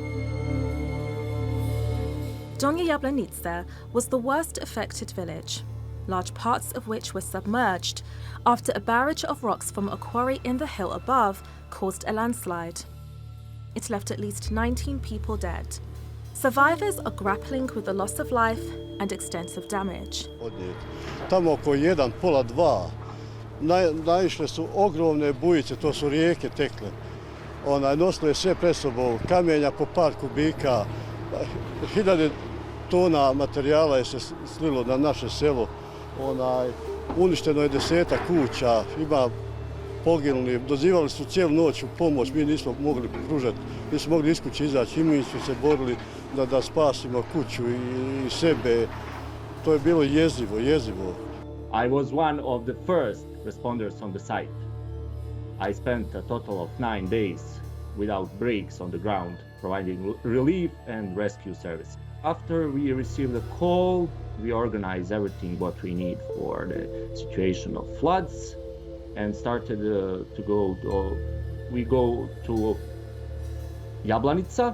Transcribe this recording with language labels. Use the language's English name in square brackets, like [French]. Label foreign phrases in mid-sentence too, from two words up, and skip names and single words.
[English] Donja Jablanica was the worst affected village, large parts of which were submerged after a barrage of rocks from a quarry in the hill above caused a landslide. It left at least 19 people dead. Survivors are grappling with the loss of life and extensive damage. [Bosnian] Tamo oko 1, pola 2, naišle su ogromne bujice, to su rijeke tekle. Nosile sve pred sobom, kamenja po par kubika, hiljade tona materijala je se slilo na naše selo. Uništeno je 10 kuća, ima poginuli, dozivali su cijelu noć u pomoć, mi nismo mogli pružati, nismo mogli iz kuće izaći, i mi smo se borili da spasimo kuću i sebe. To je bilo jezivo. [English] I was one of the first responders on the site. I spent a total of 9 days without breaks on the ground, providing relief and rescue service. After we received the call, we organized everything what we need for the situation of floods and started we go to Jablanica.